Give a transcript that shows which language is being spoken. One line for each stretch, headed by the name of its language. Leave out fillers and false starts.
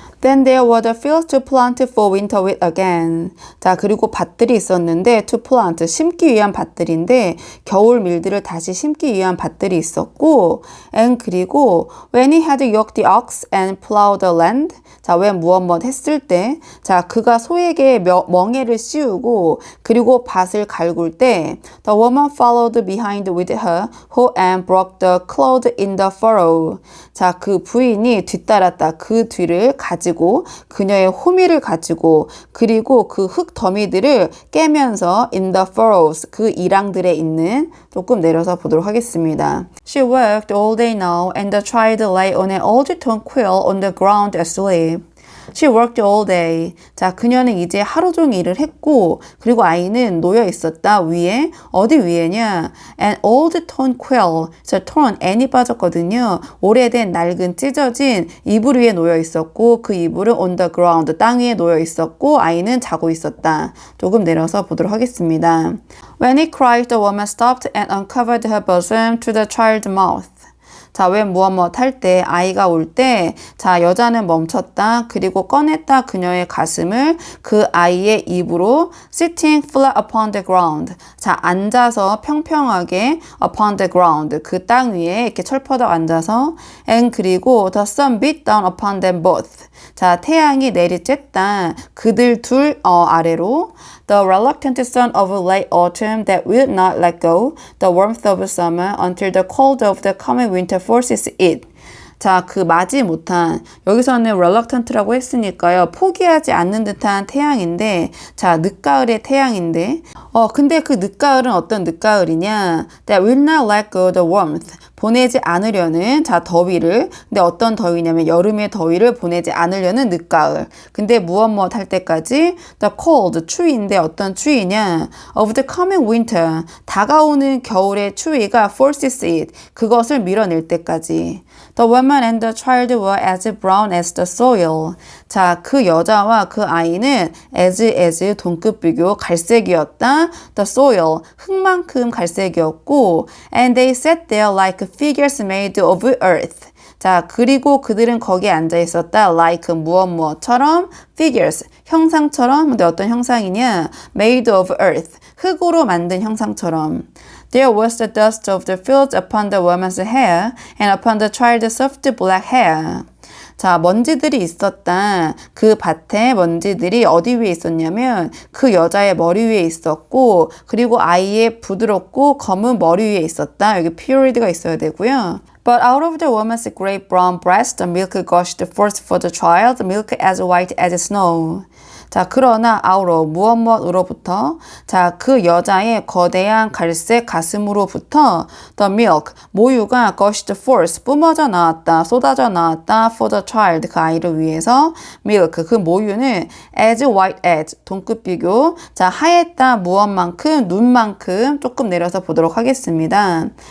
English: then there were the fields to plant for winter wheat again
Korean: 자, 그리고 밭들이 있었는데 to plant 심기 위한 밭들인데 겨울 밀들을 다시 심기 위한 밭들이 있었고
English: and 그리고 when he had yoked the ox and plowed the land
Korean: 자, 왜 무엇 했을 때 자, 그가 소에게 멍에를 씌우고 그리고 밭을 갈굴 때
English: the woman followed behind with her hoe and broke the cloth in the furrow
Korean: 자, 그 부인이 뒤따랐다 그 뒤를 가지고 그녀의 호미를 가지고 그리고 그 흙 더미들을 깨면서
English: in the furrows
Korean: 그 이랑들에 있는 조금 내려서 보도록 하겠습니다.
English: She worked all day now and the child lay on an old torn quill on the ground asleep. She worked all day.
Korean: 자, 그녀는 이제 하루 종일 일을 했고 그리고 아이는 놓여 있었다. 위에 어디 위에냐?
English: An old torn quill.
Korean: 자, torn n이 빠졌거든요. 오래된 낡은 찢어진 이불 위에 놓여 있었고 그 이불은
English: on the ground
Korean: 땅 위에 놓여 있었고 아이는 자고 있었다. 조금 내려서 보도록 하겠습니다.
English: When he cried, the woman stopped and uncovered her bosom to the child's mouth.
Korean: 자, 왜 무엇 할 때 아이가 울 때 자, 여자는 멈췄다. 그리고 꺼냈다. 그녀의 가슴을 그 아이의 입으로
English: sitting flat upon the ground.
Korean: 자, 앉아서 평평하게
English: upon the ground.
Korean: 그 땅 위에 이렇게 철퍼덕 앉아서 and 그리고
English: the sun beat down upon them both.
Korean: 자, 태양이 내리쬐다. 그들 둘 아래로
English: the reluctant sun of late autumn that will not let go the warmth of summer until the cold of the coming winter forces it.
Korean: 자, 그 마지 못한 여기서는 reluctant라고 했으니까요. 포기하지 않는 듯한 태양인데 자, 늦가을의 태양인데 근데 그 늦가을은 어떤 늦가을이냐?
English: That will not let go the warmth.
Korean: 보내지 않으려는 자, 더위를. 근데 어떤 더위냐면 여름의 더위를 보내지 않으려는 늦가을. 근데 무엇 할 때까지
English: the cold
Korean: 추위인데 어떤 추위냐?
English: Of the coming winter.
Korean: 다가오는 겨울의 추위가
English: forces it.
Korean: 그것을 밀어낼 때까지.
English: The woman and the child were as brown as the soil.
Korean: 자, 그 여자와 그 아이는 as 동급 비교 갈색이었다.
English: The soil
Korean: 흙만큼 갈색이었고
English: and they sat there like figures made of earth.
Korean: 자, 그리고 그들은 거기에 앉아 있었다. like 무엇처럼 figures 형상처럼. 근데 어떤 형상이냐?
English: made of earth
Korean: 흙으로 만든 형상처럼.
English: There was the dust of the fields upon the woman's hair and upon the child's soft black hair.
Korean: 자, 먼지들이 있었다. 그 밭에 먼지들이 어디 위에 있었냐면 그 여자의 머리 위에 있었고 그리고 아이의 부드럽고 검은 머리 위에 있었다. 여기 period가 있어야 되고요.
English: But out of the woman's great brown breast, the milk gushed forth for the child, milk as white as snow.
Korean: 자, 그러나
English: out of
Korean: 무엇으로부터 자, 그 여자의 거대한 갈색 가슴으로부터
English: the milk
Korean: 모유가
English: gushed forth
Korean: 뿜어져 나왔다, 쏟아져 나왔다
English: for the child
Korean: 그 아이를 위해서 milk 그 모유는
English: as white as
Korean: 동급 비교 자, 하였다 무엇만큼 눈만큼 조금 내려서 보도록 하겠습니다.